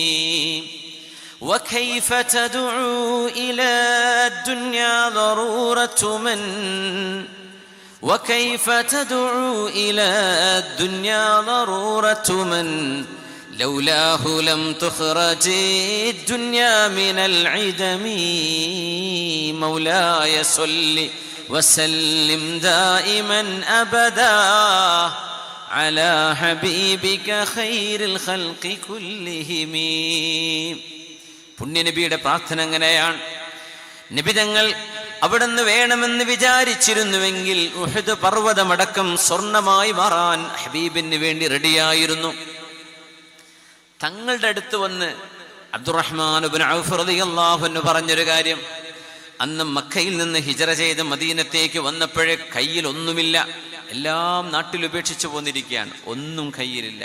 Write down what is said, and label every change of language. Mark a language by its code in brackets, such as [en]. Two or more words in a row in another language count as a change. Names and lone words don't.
[ar] وكيف تدعو إلى الدنيا ضرورة من، وكيف تدعو إلى الدنيا ضرورة من لولاه لم تخرج الدنيا من العدم. مولاي صل وسلم دائما أبدا على حبيبك خير الخلق كلهم. [ml] പുണ്യനബിയുടെ പ്രാർത്ഥന അങ്ങനെയാണ്. നബി തങ്ങൾ അവിടുന്ന് വേണമെന്ന് വിചാരിച്ചിരുന്നുവെങ്കിൽ ഉഹദ് പർവ്വതമടക്കം സ്വർണമായി മാറാൻ ഹബീബിന് വേണ്ടി റെഡിയായിരുന്നു. തങ്ങളുടെ അടുത്ത് വന്ന് അബ്ദുറഹ്മാൻ ഇബ്നു ഔഫ് റളിയല്ലാഹു അൻഹു പറഞ്ഞൊരു കാര്യം, അന്ന് മക്കയിൽ നിന്ന് ഹിജറ ചെയ്ത് മദീനത്തേക്ക് വന്നപ്പോഴേ കയ്യിൽ ഒന്നുമില്ല, എല്ലാം നാട്ടിൽ ഉപേക്ഷിച്ചു പോന്നിരിക്കുകയാണ്, ഒന്നും കയ്യിലില്ല.